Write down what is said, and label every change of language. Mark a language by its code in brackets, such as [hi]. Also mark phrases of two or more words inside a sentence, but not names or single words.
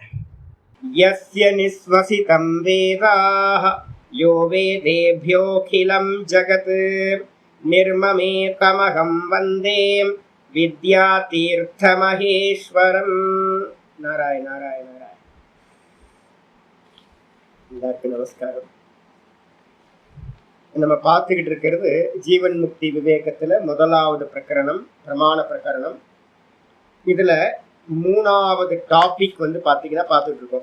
[sa] यस्य निःश्वसितं वेदाः यो वेदेभ्योऽखिलं जगत् निर्ममेतमहं वन्दे विद्यातीर्थमहेश्वरम्। [ta] नारायण नारायण नारायण। எல்லாருக்கும் நமஸ்காரம். நம்ம பார்த்துக்கிட்டு இருக்கிறது ஜீவன் முக்தி விவேகத்துல முதலாவது பிரகரணம், பிரமாண பிரகரணம். இதுல மூணாவது டாபிக் வந்து பார்த்தீங்கன்னா பார்த்துட்டு இருக்கோம்.